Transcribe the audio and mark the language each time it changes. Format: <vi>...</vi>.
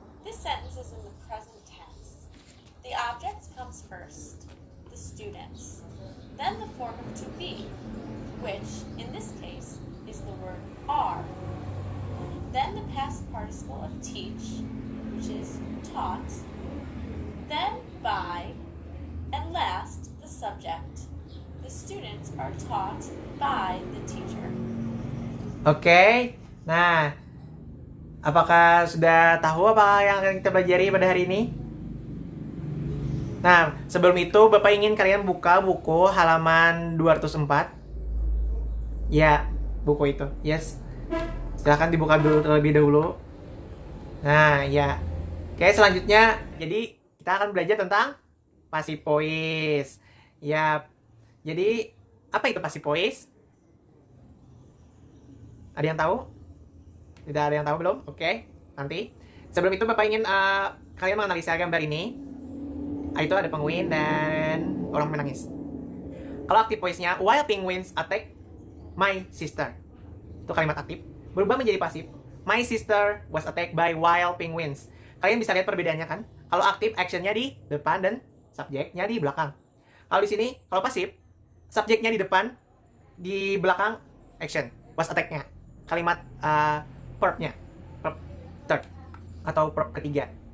<en>This sentence is in the present tense. The object comes first, the students, then the form of to be, which in this case is the word are, then the past participle of teach, which is taught, then by, and last the subject. The students are taught by the teacher. Oke.</en> <id>Nah, apakah sudah tahu apa yang akan kita pelajari pada hari ini? Nah, sebelum itu Bapak ingin kalian buka buku halaman 204. Ya, buku itu. Yes. Silahkan dibuka dulu terlebih dahulu. Nah, ya. Oke, selanjutnya jadi kita akan belajar tentang passive voice. Ya. Jadi, apa itu passive voice? Ada yang tahu? Tidak ada yang tahu belum? Oke, nanti. Sebelum itu Bapak ingin kalian menganalisa gambar ini. Itu ada penguin dan orang menangis. Kalau active voice-nya,</id> <en>while penguins attack my sister.</en> <id>Itu kalimat aktif. Berubah menjadi pasif.</id> <en>My sister was attacked by wild penguins.</en> <id>Kalian bisa lihat perbedaannya kan? Kalau aktif, action-nya di depan dan subjeknya di belakang. Kalau di sini, kalau pasif, subjeknya di depan, di belakang, action. Was attack-nya. Kalimat verb-nya. Verb third. Atau verb ketiga.</id>